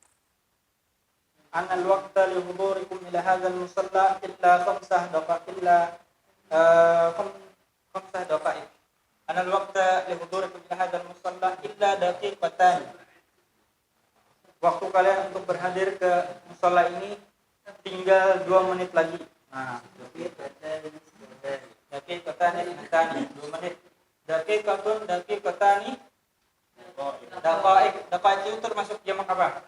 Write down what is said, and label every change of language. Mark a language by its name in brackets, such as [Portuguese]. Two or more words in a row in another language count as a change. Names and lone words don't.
[Arabic] أن الوقت لحضوركم إلى هذا المصلى إلا 5 دقائق. أن الوقت لحضوركم إلى هذا المصلى إلا دقيقتان. [Indonesian] Waktu kalian untuk berhadir ke musalla ini tinggal 2 menit lagi. Nah, [Arabic] دقيقتان اثنتان [Indonesian] 2 menit. [Arabic] دقيقتان دقائق [Indonesian] itu termasuk jamak apa?